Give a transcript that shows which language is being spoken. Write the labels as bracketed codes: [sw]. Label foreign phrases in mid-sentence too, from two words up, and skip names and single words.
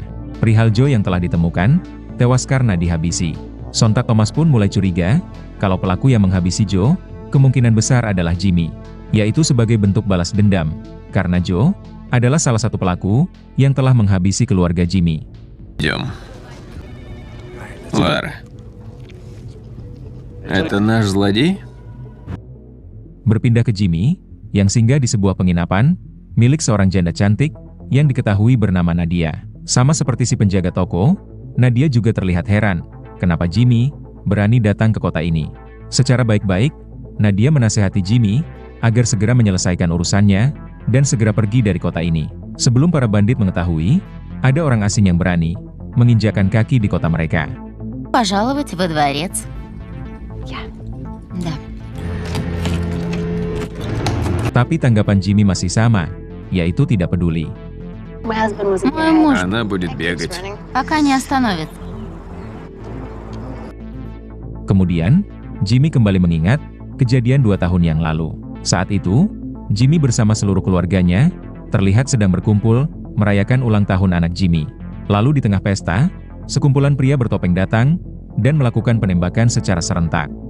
[id] Perihal Joe yang telah ditemukan, tewas karena dihabisi. Sontak Thomas pun mulai curiga, kalau pelaku yang menghabisi Joe, kemungkinan besar adalah Jimmy. Yaitu sebagai bentuk balas dendam, karena Joe adalah salah satu pelaku yang telah menghabisi keluarga Jimmy. [ru] Идем. Лара. Это наш злодей? [id] Berpindah ke Jimmy, yang singgah di sebuah penginapan, milik seorang janda cantik, yang diketahui bernama Nadia. Sama seperti si penjaga toko, Nadia juga terlihat heran, kenapa Jimmy berani datang ke kota ini. Secara baik-baik, Nadia menasehati Jimmy, agar segera menyelesaikan urusannya, dan segera pergi dari kota ini. Sebelum para bandit mengetahui, ada orang asing yang berani menginjakan kaki di kota mereka. [ru] Пожаловать во дворец. Да. [id] Tapi tanggapan Jimmy masih sama, yaitu tidak peduli. [ru] Мой муж Она будет бегать. пока не остановит. [id] Kemudian, Jimmy kembali mengingat kejadian 2 tahun yang lalu. Saat itu, Jimmy bersama seluruh keluarganya terlihat sedang berkumpul merayakan ulang tahun anak Jimmy. Lalu di tengah pesta, sekumpulan pria bertopeng datang dan melakukan penembakan secara serentak.